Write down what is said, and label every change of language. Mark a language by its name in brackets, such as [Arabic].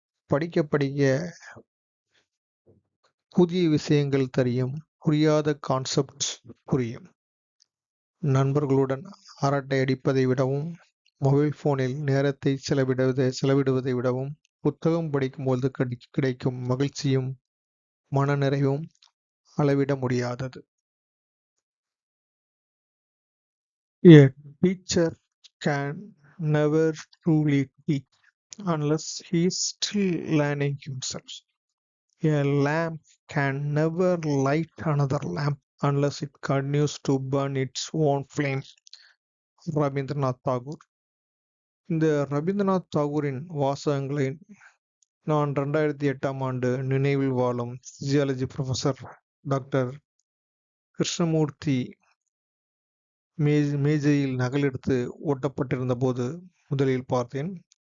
[Tamil] படிக்க படிக்க புதிய விஷயங்கள் தெரியும், புரியாத கான்செப்ட் புரியும். நண்பர்களுடன் அரட்டை அடிப்பதை விடவும், மொபைல் போனில் நேரத்தை செலவிடுவதை விடவும் புத்தகம் படிக்கும்போது கிடைக்கும் மகிழ்ச்சியும் மனநிறைவும் அளவிட முடியாதது. [English] A teacher can never truly teach unless he is still learning himself. A lamp can never light another lamp unless it continues to burn its own flame. [Tamil] Rabindranath Tagore. இந்த ரவீந்திரநாத் தாகூரின் வாசகங்களை நான் 2008ஆம் ஆண்டு நினைவில் வாழும் பிசியாலஜி ப்ரொஃபசர் டாக்டர் கிருஷ்ணமூர்த்தி மேஜையில் நகலெடுத்து ஒட்டப்பட்டிருந்த போது முதலில் பார்த்தேன்.